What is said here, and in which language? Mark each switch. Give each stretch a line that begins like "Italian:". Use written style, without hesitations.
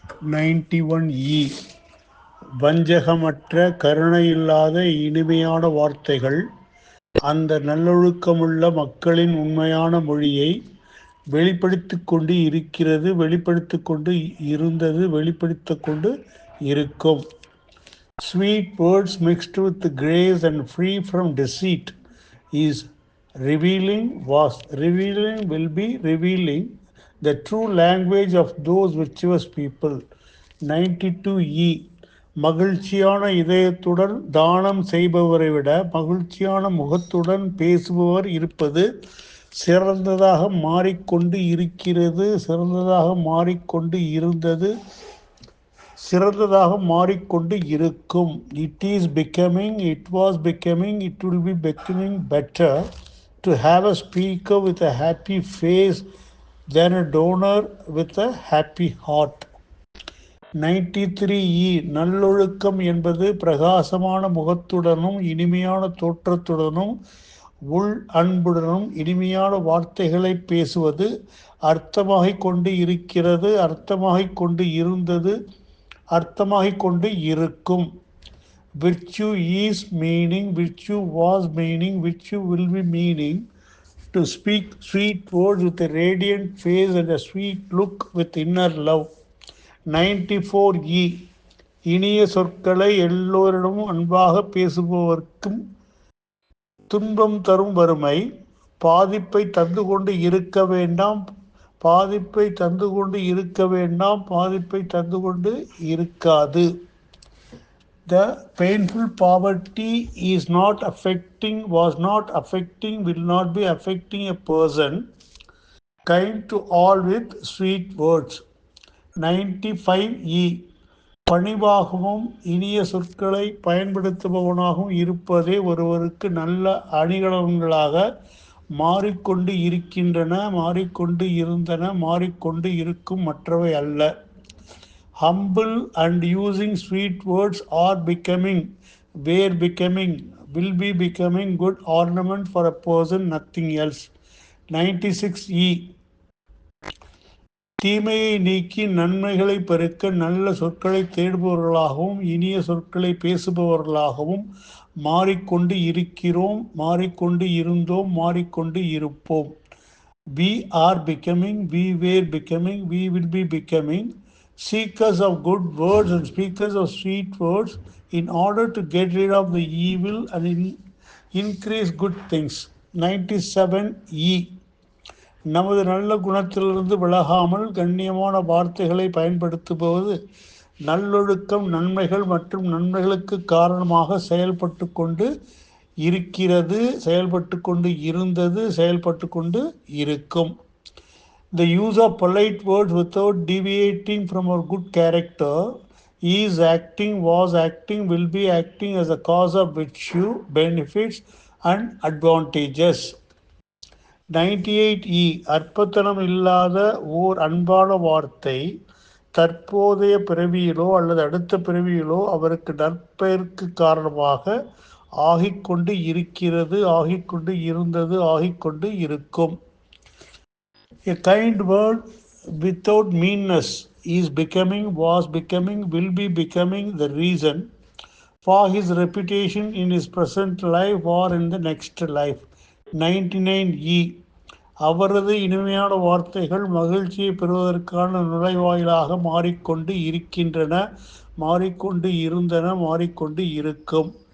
Tamil: 91E. வஞ்சகமற்ற கருணையில்லாத இனிமையான வார்த்தைகள் அந்த நல்லொழுக்கமுள்ள மக்களின் உண்மையான மொழியை வெளிப்படுத்திக் கொண்டு இருக்கிறது, வெளிப்படுத்திக் கொண்டு இருந்தது, வெளிப்படுத்திக் கொண்டு இருக்கும்.
English: Sweet words mixed with grace and free from deceit is revealing, will be revealing the true language of those virtuous people. 92E.
Tamil: மகிழ்ச்சியான இதயத்துடன் தானம் செய்பவரை விட மகிழ்ச்சியான முகத்துடன் பேசுபவர் இருப்பது சிறந்ததாக மாறிக்கொண்டு இருக்கிறது, சிறந்ததாக மாறிக்கொண்டு இருந்தது, சிறந்ததாக மாறிக்கொண்டு இருக்கும்.
English: It is becoming, it was becoming, it will be becoming better to have a speaker with a happy face than a donor with a happy heart. 93E.
Tamil: நல்லொழுக்கம் என்பது பிரகாசமான முகத்துடனும் இனிமையான தோற்றத்துடனும் உள் அன்புடனும் இனிமையான வார்த்தைகளை பேசுவது, அர்த்தமாகிக் கொண்டு இருக்கிறது, அர்த்தமாகிக் கொண்டு இருந்தது, அர்த்தமாகிக் கொண்டு இருக்கும்.
English: Virtue is meaning, virtue was meaning, virtue will be meaning. To speak sweet words with a radiant face and a sweet look with inner love. 94E.
Tamil: இனிய சொற்களை எல்லோரிடமும் அன்பாக பேசுபவர்க்கும் துன்பம் தரும் வறுமை பாதிப்பை தந்து கொண்டு இருக்க வேண்டாம், பாதிப்பை தந்து கொண்டு இருக்க வேண்டாம், பாதிப்பை தந்து கொண்டு இருக்காது.
English: The painful poverty is not affecting, was not affecting, will not be affecting a person. Kind to all with sweet words. 95E.
Tamil: பணிவாகவும் இனிய சொற்களை பயன்படுத்துபவனாகவும் இருப்பதே ஒருவருக்கு நல்ல அணிகலன்களாக மாறிக்கொண்டு இருக்கின்றன, மாறிக்கொண்டு இருந்தன, மாறிக்கொண்டு இருக்கும், மற்றவை அல்ல.
English: Humble and using sweet words are becoming, were becoming, will be becoming good ornament for a person, nothing else. 96E.
Tamil: தீமையை நீக்கி நன்மைகளை பெருக்க நல்ல சொற்களை தேடுபவர்களாகவும் இனிய சொற்களை பேசுபவர்களாகவும் மாறிக்கொண்டு இருக்கிறோம், மாறிக்கொண்டு இருந்தோம், மாறிக்கொண்டு இருப்போம்.
English: We are becoming, we were becoming, we will be becoming seekers of good words and speakers of sweet words in order to get rid of the evil and increase good things. 97E.
Tamil: நமது நல்ல குணத்திலிருந்து விலகாமல் கண்ணியமான வார்த்தைகளை பயன்படுத்துவது நல்லொழுக்கம், நன்மைகள் மற்றும் நன்மைகளுக்கு காரணமாக செயல்பட்டு கொண்டு இருக்கிறது, செயல்பட்டு கொண்டு இருந்தது, செயல்பட்டு கொண்டு இருக்கும்.
English: The use of polite words without deviating from our good character is acting, was acting, will be acting as a cause of virtue, benefits and advantages. 98E.
Tamil: அற்பத்தனம் இல்லாத ஓர் அன்பான வார்த்தை தற்போதைய பிறவியிலோ அல்லது அடுத்த பிறவியிலோ அவருக்கு நற்பெயருக்கு காரணமாக ஆகிக்கொண்டு இருக்கிறது, ஆகிக்கொண்டு இருந்தது, ஆகிக்கொண்டு இருக்கும்.
English: A kind word without meanness is becoming, was becoming, will be becoming the reason for his reputation in his present life or in the next life. 99E.
Tamil: அவரது இனிமையான வார்த்தைகள் மகிழ்ச்சியை பெறுவதற்கான நுழைவாயிலாக மாறிக்கொண்டு இருக்கின்றன, மாறிக்கொண்டு இருந்தன, மாறிக்கொண்டு இருக்கும்.